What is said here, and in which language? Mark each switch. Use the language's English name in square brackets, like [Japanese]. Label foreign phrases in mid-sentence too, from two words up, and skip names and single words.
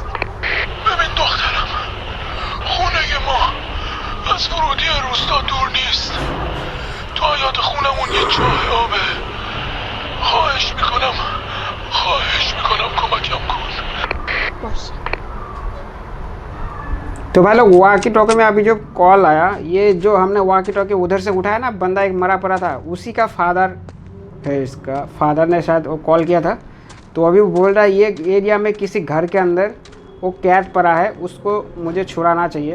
[Persian] ببین دخترم، خونه ما از ورودی روستا دور نیست. تو حیاط خونمون یه چاه آبه. خواهش میکنم کمکم کن. باشه. [Hindi] तो भाई लोग [English] walkie talkie [Hindi] में अभी जो कॉल आया, ये जो हमने [English] walkie talkie [Hindi] उधर से उठाया ना, बंदा एक मरा पड़ा था, उसी का फादर है। इसका फादर ने शायद वो कॉल किया था, तो अभी वो बोल रहा है ये एरिया में किसी घर के अंदर वो कैट पड़ा है, उसको मुझे छुड़ाना चाहिए।